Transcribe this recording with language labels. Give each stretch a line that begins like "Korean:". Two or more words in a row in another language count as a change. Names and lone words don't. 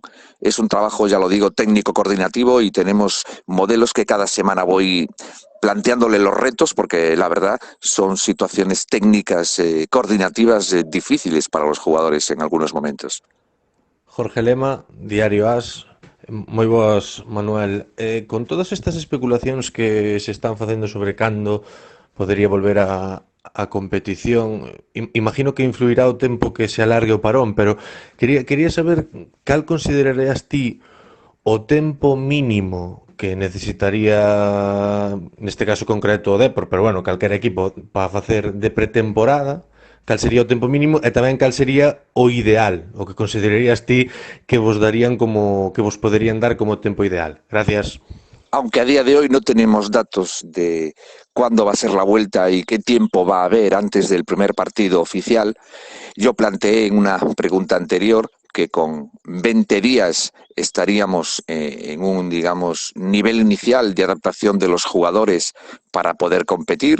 Spanish: Es un trabajo, ya lo digo, técnico coordinativo y tenemos modelos que cada semana voy planteándole los retos porque la verdad son situaciones técnicas coordinativas difíciles para los jugadores en algunos momentos. Jorge Lema, Diario As.
Galician: Moi boas, Manuel. Con todas estas especulacións que se están facendo sobre cando podería volver a competición, imagino que influirá o tempo que se alargue o parón, pero quería saber cal considerarías ti o tempo mínimo que necesitaría, neste caso concreto o Depor, pero bueno, calquera equipo para facer de pretemporada, cal sería o tempo mínimo e tamén cal sería o ideal, o que considerarías ti que vos darían como que vos poderían dar como tempo ideal.
Spanish: Gracias. Aunque a día de hoy no tenemos datos de cuándo va a ser la vuelta y qué tiempo va a haber antes del primer partido oficial, yo planteé en una pregunta anterior que con 20 días estaríamos en un, digamos, nivel inicial de adaptación de los jugadores para poder competir.